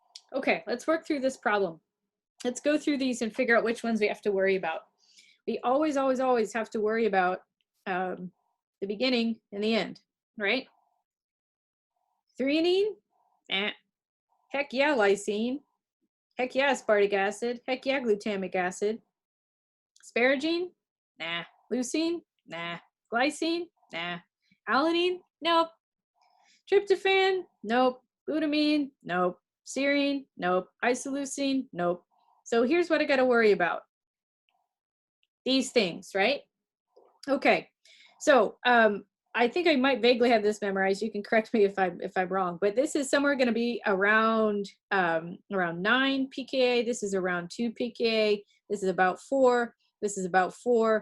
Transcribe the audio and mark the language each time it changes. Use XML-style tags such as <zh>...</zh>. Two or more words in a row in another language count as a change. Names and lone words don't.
<en>Okay, let's work through this problem. Let's go through these and figure out which ones we have to worry about. We always, always, always have to worry about the beginning and the end, right? Threonine? Eh. Heck yeah, lysine. Heck yeah, aspartic acid. Heck yeah, glutamic acid. Asparagine? Nah. Leucine? Nah. Glycine? Nah. Alanine? Nope. Tryptophan? Nope. Glutamine? Nope. Serine? Nope. Isoleucine? Nope. So here's what I got to worry about. These things, right? Okay. So I think I might vaguely have this memorized. You can correct me if I'm wrong, but this is somewhere going to be around around 9 pKa. This is around 2 pKa. This is about 4. This is about 4.</en>